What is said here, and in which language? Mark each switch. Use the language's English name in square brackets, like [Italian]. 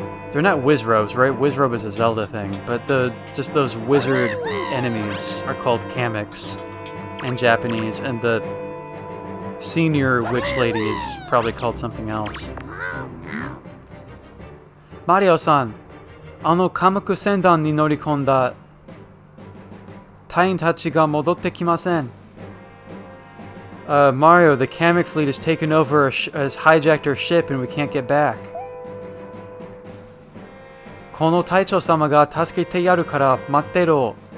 [English] They're not Wizrobes, right? Wizrobe is a Zelda thing, but just those wizard enemies are called Kamiks in Japanese, and the senior witch lady is probably called something else. [Japanese] Mario-san, 貨物船団に乗り込んだ隊員たちが戻ってきません。 [English] Mario, the Kamek fleet has taken over, has hijacked our ship, and we can't get back. [Japanese] この隊長様が助けてやるから待ってろ。